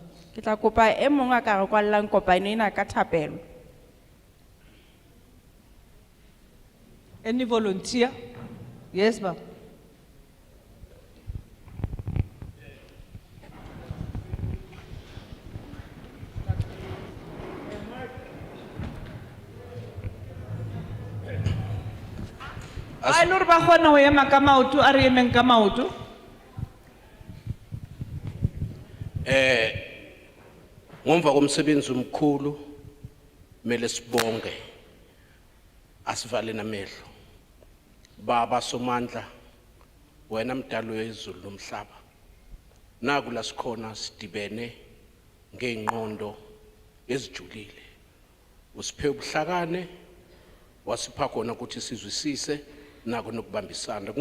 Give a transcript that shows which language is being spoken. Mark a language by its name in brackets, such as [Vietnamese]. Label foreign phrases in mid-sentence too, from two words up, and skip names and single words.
[Southern Sotho] Ke tla kopa e mong a ka re kwallang kopano ena ka thapelo. [English] Any volunteer? Yes, ma'am. [Southern Sotho] Ai lor ba kgona ho ema ka maoto a re emeng ka maoto. [Xhosa] Ngomva komsebenzi omkhulu mele sibonge asivale namehlo baba somandla wena mdalo wezulu nomhlaba naku la sikhona sidibene ngeenqondo ezijulile usiphe ubuhlakane wasipha khona ukuthi sizwisise nako nokubambisana